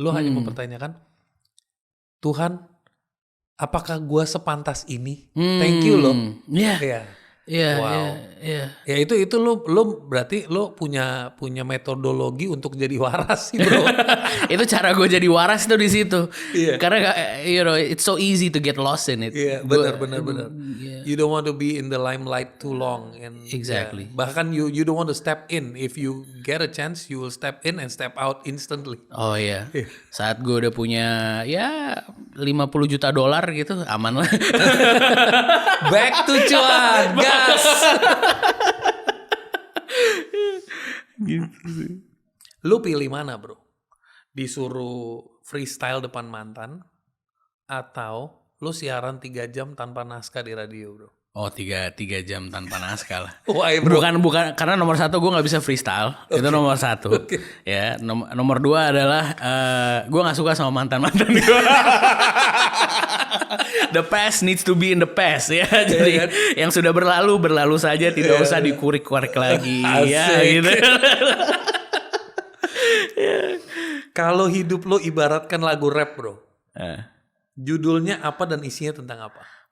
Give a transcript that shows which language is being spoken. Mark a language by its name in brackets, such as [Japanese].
[Indonesian] Lu hanya mempertanyakan, Tuhan, apakah gua sepantas ini? [English] Thank you [Indonesian] loh. Iya. Iya, Wow. iya. Ya itu lu berarti lu punya metodologi untuk jadi waras sih, bro. Itu cara gue jadi waras tuh di situ. Iya. Karena [English] it's so easy to get lost in it. [Indonesian] Iya, benar. [English] You don't want to be in the limelight too long, and Exactly. [Indonesian] bahkan [English] you don't want to step in. If you get a chance, you will step in and step out instantly. [Indonesian] Oh iya. Saat gue udah punya ya $50 juta gitu, aman lah. [English] Back to [Indonesian] cuan, gas. Lu pilih mana, bro? Disuruh freestyle depan mantan atau lu siaran 3 jam tanpa naskah di radio, bro? Oh 3 jam tanpa naskah lah. [English] Why, bro? [Indonesian] Bukan karena nomor 1 gue nggak bisa freestyle. Itu nomor 1. Ya nomor 2 adalah gue nggak suka sama mantan gue. [English] The past needs to be in the past [Indonesian] ya. Jadi yang sudah berlalu saja, tidak usah dikurik-kurik lagi. Ya gitu. Kalau hidup lo ibaratkan lagu rap, bro. Judulnya apa dan isinya tentang apa?